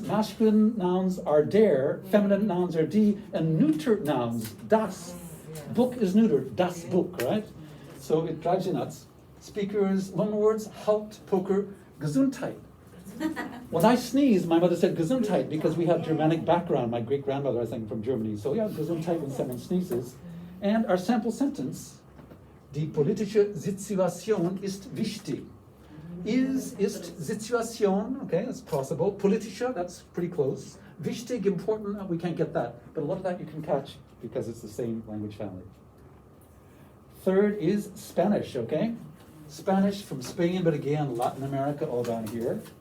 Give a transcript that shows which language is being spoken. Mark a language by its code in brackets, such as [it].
[en] Masculine nouns are der, feminine nouns are die, and neuter nouns, das. Book is neuter, [de] das Buch, [en] right? So it drives you nuts. Speakers, loan words, halt, poker, Gesundheit. When I sneezed, my mother said Gesundheit because we have Germanic background. My great-grandmother, I think, from Germany. So yeah, Gesundheit when someone sneezes. And our sample sentence, [de] die politische Situation ist wichtig. [en] Ist Situation, okay, that's possible. Politische, that's pretty close. Wichtig, important, we can't get that. But a lot of that you can catch because it's the same language family. Third is Spanish, okay? Spanish from Spain, but again, Latin America, all down here.